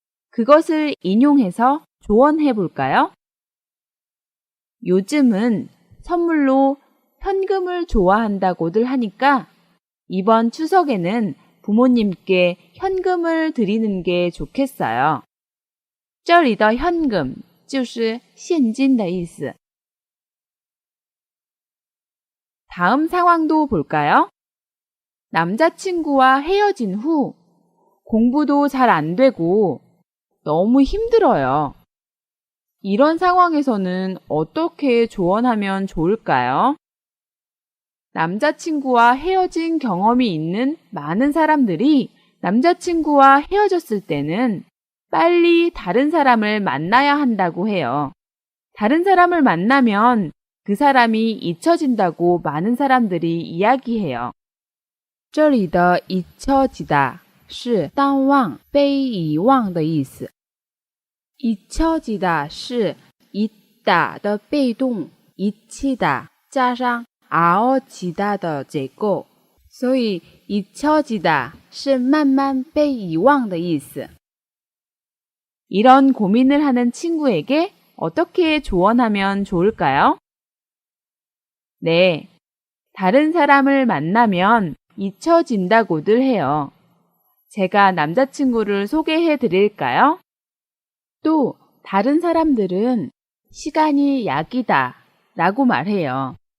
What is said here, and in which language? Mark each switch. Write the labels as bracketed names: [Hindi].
[Korean] 그것을 인용해서 조언해 볼까요? 요즘은 선물로 현금을 좋아한다고들 하니까 이번 추석에는 부모님께 현금을 드리는 게 좋겠어요. [Chinese] 这里的현금就是现金的意思. [Korean] 다음 상황도 볼까요? 남자친구와 헤어진 후 공부도 잘 안 되고 너무 힘들어요. 이런 상황에서는 어떻게 조언하면 좋을까요? 남자친구와 헤어진 경험이 있는 많은 사람들이 남자친구와 헤어졌을 때는 빨리 다른 사람을 만나야 한다고 해요. 다른 사람을 만나면 그 사람이 잊혀진다고 많은 사람들이 이야기해요. [Chinese] 这里的잊혀지다是淡忘、被遗忘的意思。 잊혀지다是잊다的被动，잊히다加上아어지다的结构，所以잊혀지다是慢慢被遗忘的意思。 [Korean] 이런 고민을 하는 친구에게 어떻게 조언하면 좋을까요? 네, 다른 사람을 만나면 잊혀진다고들 해요. 제가 남자친구를 소개해 드릴까요? 또 다른 사람들은 시간이 약이다 라고 말해요.